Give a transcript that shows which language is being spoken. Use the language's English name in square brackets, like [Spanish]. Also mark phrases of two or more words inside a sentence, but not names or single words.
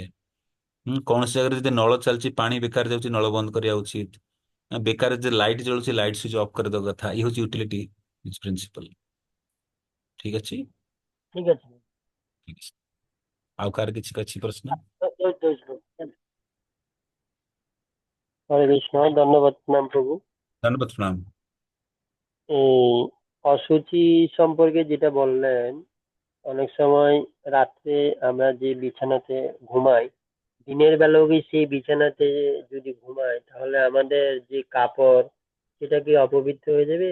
[Odia] କୌଣସି ଜାଗାରେ ଯଦି ନଳ ଚାଲିଛି, ପାଣି ବେକାର ଯାଉଛି, ନଳ ବନ୍ଦ କରିବା ଉଚିତ। ବେକାର ଯେ ଲାଇଟ୍ ଜଳୁଛି, [English] light switch off [Odia] କରିଦେବା କଥା। ଇଏ ହଉଛି [English] utility principle. [Odia] ଠିକ ଅଛି। ଠିକ ଅଛି। ଠିକ ଅଛି। ଆଉ କାହାର କିଛି ଅଛି ପ୍ରଶ୍ନ? ଦଉଛି, ଦଉଛି, ଦଉଛି। [Bangla] হরে কৃষ্ণ, ধন্যবাদ, প্রণাম প্রভু। ধন্যবাদ, প্রণাম। এই অশুচি সম্পর্কে যেটা বললেন, অনেক সময় রাত্রে আমরা যে বিছানাতে ঘুমাই, দিনের বেলাও কি সেই বিছানাতে যদি ঘুমাই, তাহলে আমাদের যে কাপড়, সেটা কি অপবিত্র হয়ে যাবে?